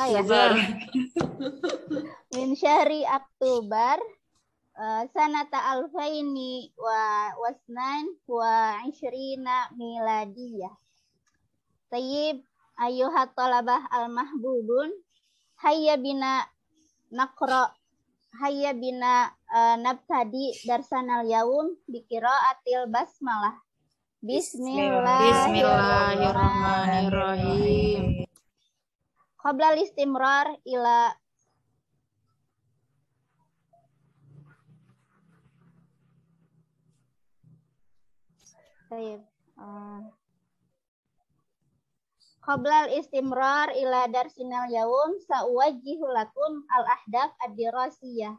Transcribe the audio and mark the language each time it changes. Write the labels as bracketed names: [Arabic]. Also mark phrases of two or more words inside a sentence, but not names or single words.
[Arabic] من شهر أكتوبر سنة ألفين واثنين وعشرين ميلادية. طيب، أيها الطلبة المحبوبون، هيا بنا نبتدئ درسنا اليوم بقراءة البسملة. بسم الله الرحمن الرحيم. قبل استمرار إلى قبل استمرار إلى درسنا اليوم سأوجه لكم الأهداف الدراسية.